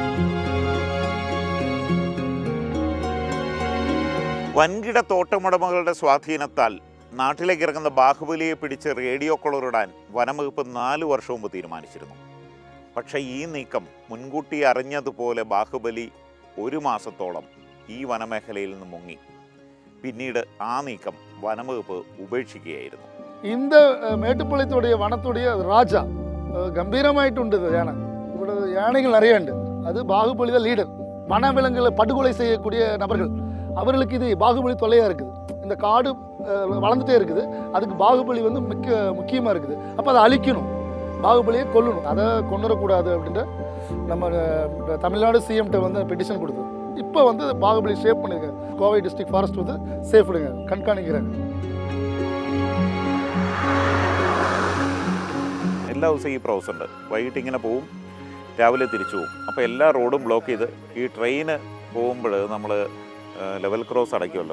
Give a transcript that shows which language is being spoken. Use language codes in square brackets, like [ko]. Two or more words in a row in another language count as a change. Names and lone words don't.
[ml] വൻകിട തോട്ടമുടമകളുടെ സ്വാധീനത്താൽ നാട്ടിലേക്ക് ഇറങ്ങുന്ന ബാഹുബലിയെ പിടിച്ച് റേഡിയോ കോളറിടാൻ വനംവകുപ്പ് 4 വർഷം മുമ്പ് തീരുമാനിച്ചിരുന്നു. പക്ഷേ ഈ നീക്കം മുൻകൂട്ടി അറിഞ്ഞതുപോലെ ബാഹുബലി 1 മാസത്തോളം ഈ വനമേഖലയിൽ നിന്ന് മുങ്ങി. പിന്നീട് ആ നീക്കം വനംവകുപ്പ് ഉപേക്ഷിക്കുകയായിരുന്നു. [ta] இந்த மேட்டுப்பாளையத்துடைய வனத்துடைய ராஜா கம்பீரமாயிட்டு யானை. இவ்வளோ யானைகள் நிறைய உண்டு. அது பாகுபலி தான் லீடர். வனவிலங்குகளை படுகொலை செய்யக்கூடிய நபர்கள், அவர்களுக்கு இது பாகுபலி தொல்லையாக இருக்குது. இந்த காடு வளர்ந்துட்டே இருக்குது. அதுக்கு பாகுபலி வந்து முக்கியமாக இருக்குது. அப்போ அதை அழிக்கணும், பாகுபலியை கொல்லணும், அதை கொண்டுடக்கூடாது அப்படின்ற நம்ம தமிழ்நாடு சிஎம்கிட்ட வந்து பெட்டிஷன் கொடுத்தோம். இப்போ வந்து பாகுபலி சேஃப் பண்ணியிருக்காங்க. கோவை [en] district forest [ta] வந்து சேஃப் விடுங்க, கண்காணிக்கிறாங்க. [ml] എല്ലാ ദിവസവും ഈ പ്രോസസ് ഉണ്ട്. വൈകിട്ട് ഇങ്ങനെ പോവും, രാവിലെ തിരിച്ചു പോവും. അപ്പോൾ എല്ലാ റോഡും ബ്ലോക്ക് ചെയ്ത് ഈ ട്രെയിന് പോകുമ്പോൾ നമ്മൾ [en] level cross [ml] അടയ്ക്കുമല്ലോ.